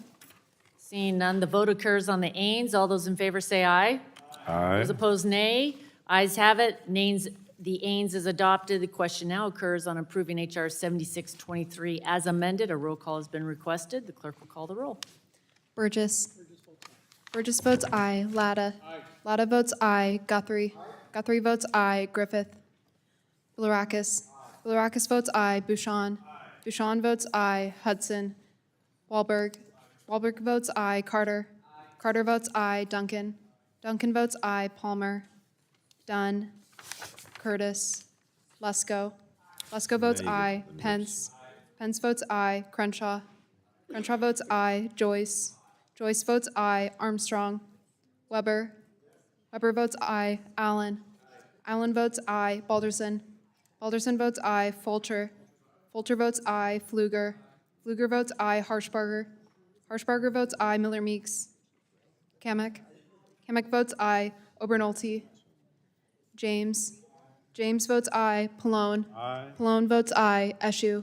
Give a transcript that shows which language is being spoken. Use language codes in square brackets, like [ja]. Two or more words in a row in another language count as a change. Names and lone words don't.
[en] Seeing none, the vote occurs on the AINS. All those in favor say aye. Aye. Those opposed, nay. Ayes have it. The AINS is adopted. The question now occurs on approving H.R. 7623 as amended. A roll call has been requested. The clerk will call the roll. Burgess. Burgess votes aye. Latta. Latta votes aye. Guthrie. Guthrie votes aye. Griffith. Bilirakis. Bilirakis votes aye. Bouchon. Bouchon votes aye. Hudson. Wahlberg. Wahlberg votes aye. Carter. Carter votes aye. Duncan. Duncan votes aye. Palmer. Dunn. Curtis. Lesko. Lesko votes aye. Pence. Pence votes aye. Crenshaw. Crenshaw votes aye. Joyce. Joyce votes aye. Armstrong. Weber. Weber votes aye. Allen. Allen votes aye. Balderson. Balderson votes aye. Fulcher. Fulcher votes aye. Fluger. Fluger votes aye. Harshbarger. Harshbarger votes aye. Miller Meeks. Kamek. Kamek votes aye. Obernolte. James. James votes aye. Pallone. Pallone votes aye. Eshu.